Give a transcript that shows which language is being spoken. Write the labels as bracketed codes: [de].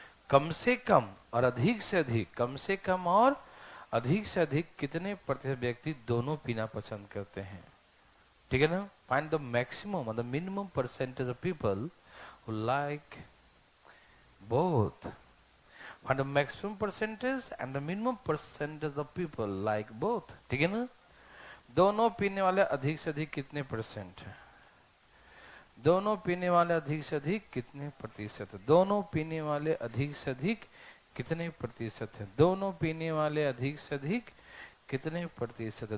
[hi] कम से कम और अधिक से अधिक, कम से कम और अधिक से अधिक कितने प्रतिशत व्यक्ति दोनों पीना पसंद करते हैं? ठीक है ना? [en] Find the maximum और the minimum percentage of people who like both. Find the maximum percentage and the minimum percentage of people like both. [hi] ठीक है ना? दोनों पीने वाले अधिक से अधिक कितने परसेंट है? दोनों पीने वाले अधिक से अधिक कितने प्रतिशत है? दोनों पीने वाले अधिक से अधिक कितने प्रतिशत है? दोनों पीने वाले अधिक से अधिक कितने प्रतिशत है?